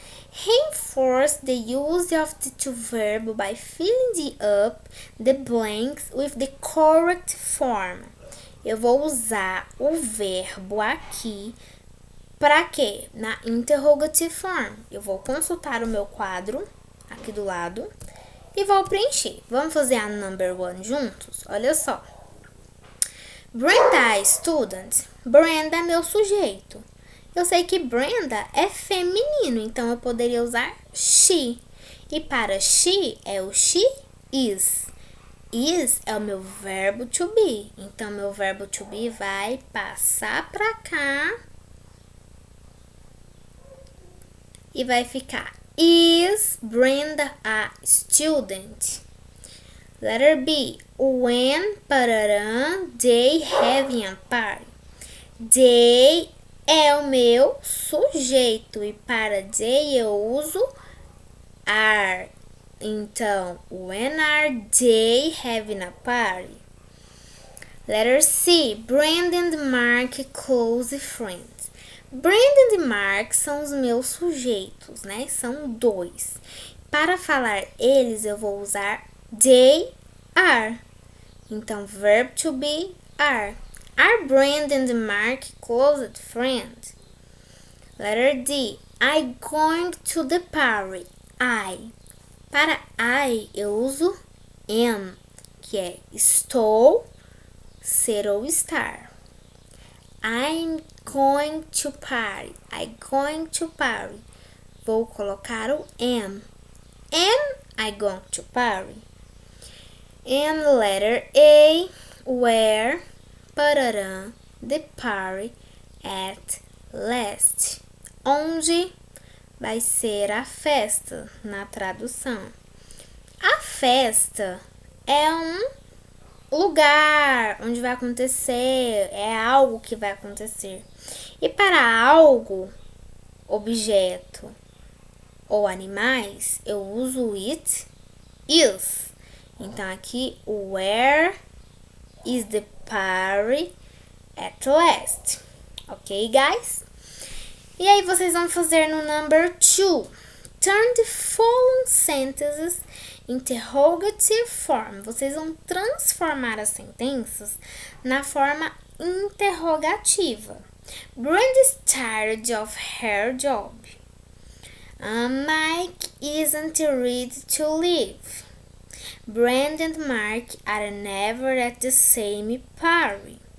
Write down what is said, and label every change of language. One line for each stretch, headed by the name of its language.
English: Reinforce the use of the to verb by filling up the blanks with the correct form.
Portuguese: Eu vou usar o verbo aqui para quê? Na interrogative form. Eu vou consultar o meu quadro aqui do lado e vou preencher. Vamos fazer a number 1 juntos? Olha só. Brenda é student. Brenda é meu sujeito. Eu sei que Brenda é feminino, então eu poderia usar she. E para she é o she is. Is é o meu verbo to be. Então, meu verbo to be vai passar para cá e vai ficar
English: is Brenda a student? Letter B. When parará, they having a party.
Portuguese: They é o meu sujeito e para they eu uso are.
English: Então, when are they having a party? Letter C. Brandon and Mark close friends.
Portuguese: Brandon e Mark são os meus sujeitos, né? São dois. Para falar eles, eu vou usar they are.
English: Então, verb to be are. Are Brandon and Mark close friends? Letter D. I going to the party. I.
Portuguese: Para I, eu uso am, que é estou, ser ou estar.
English: I'm going to party. I'm going to party.
Portuguese: Vou colocar o am.
English: Am I going to party? And letter A, where parará, the party at last.
Portuguese: Onde vai ser a festa na tradução. A festa é um lugar onde vai acontecer, é algo que vai acontecer. E para algo, objeto ou animais, eu uso it is. Então aqui,
English: where is the party at last? Ok, guys?
Portuguese: E aí vocês vão fazer no number 2.
English: Turn the following sentences interrogative form.
Portuguese: Vocês vão transformar as sentenças na forma interrogativa.
English: Brenda is tired of her job. Mike isn't ready to leave. Brenda and Mark are never at the same party.